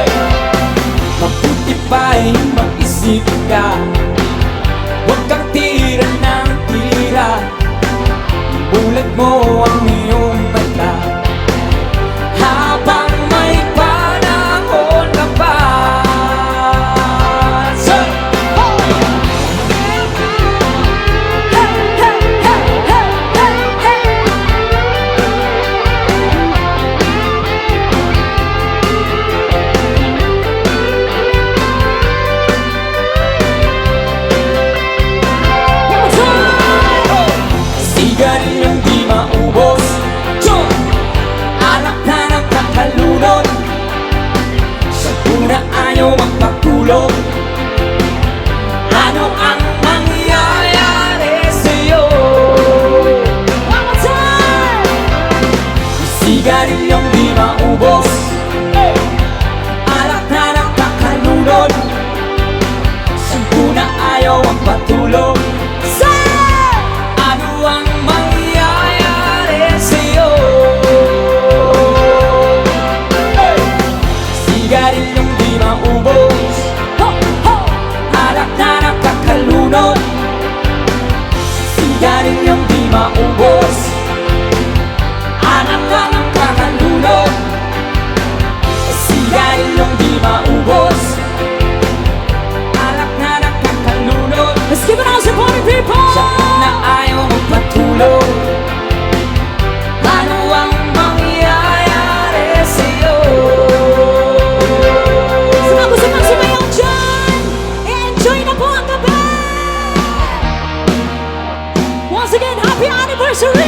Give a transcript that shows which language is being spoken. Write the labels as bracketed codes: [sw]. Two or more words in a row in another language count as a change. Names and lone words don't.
[tl] Mabuti pa'y mag-isip ka, huwag kang tira ng tira. Ibulat mo ang iyong mata habang may panahon ka pa. [en] Say! Hey, hey, hey, hey, hey, hey! One more time! [tl] Sigarilyong di maubos, alak na nagkakalunod, shampoo na ayaw magpatulog. Ano ang mangyayari sa'yo? [en] One more time! [tl] Sigarilyong di maubos, alak na nagkakalunod, shampoo na ayaw magpatulog. [en] Say! [tl] Ano ang mangyayari sa'yo? Hey! Sigarilyong di maubos, Ho, ho! alak na nakakalunod. Sigarilyong di maubos, alak na nakakalunod. Sigarilyong di maubos, alak na nakakalunod. [en] Let's give it all to party people! [tl] Shampoo na ayaw magpatulog. Ano ang mangyayari sa'yo? Sa mga gusto pang sumayaw dyan, enjoy na po ang gabi! [en] Once again, happy anniversary!